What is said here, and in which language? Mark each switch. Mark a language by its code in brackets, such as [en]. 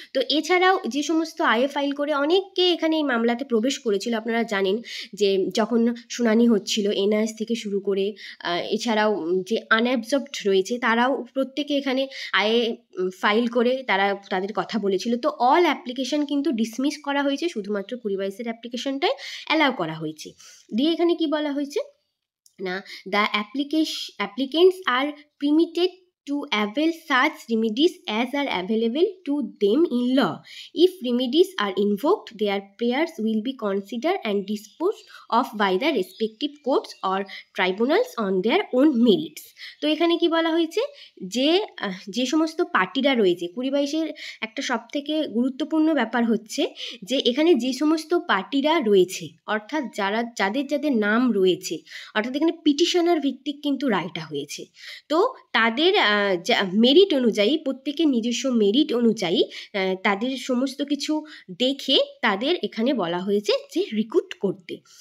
[bn] তো এছাড়াও যে সমস্ত আইএ ফাইল করে অনেককে এখানে এই মামলাতে প্রবেশ করেছিল, আপনারা জানেন যে যখন শুনানি হচ্ছিল এনআইএস থেকে শুরু করে এছাড়াও যে আনঅ্যাবজর্বড রয়েছে তারাও প্রত্যেকে এখানে আইএ ফাইল করে তারা তাদের কথা বলেছিল। তো অল অ্যাপ্লিকেশন কিন্তু ডিসমিস করা হয়েছে, শুধুমাত্র 2022-এর অ্যাপ্লিকেশনটাই অ্যালাউ করা হয়েছে। দিয়ে এখানে কি বলা হয়েছে না [en] the applicants are permitted to avail such remedies as are available to them in law. If remedies are invoked, their prayers will be considered and disposed of by the respective courts or tribunals on their own merits. [bn] তো এখানে কি বলা হয়েছে যে যে সমস্ত পার্টিরা রয়েছে 2022-এর একটা সবথেকে গুরুত্বপূর্ণ ব্যাপার হচ্ছে যে এখানে যে সমস্ত পার্টিরা রয়েছে অর্থাৎ যাদের নাম রয়েছে, অর্থাৎ এখানে পিটিশনার ভিত্তিক কিন্তু রায়টা হয়েছে, তো তাদের মেরিট অনুযায়ী প্রত্যেকের নিজস্ব মেরিট অনুযায়ী তাদের সমস্ত কিছু দেখে তাদের এখানে বলা হয়েছে যে রিক্রুট করতে।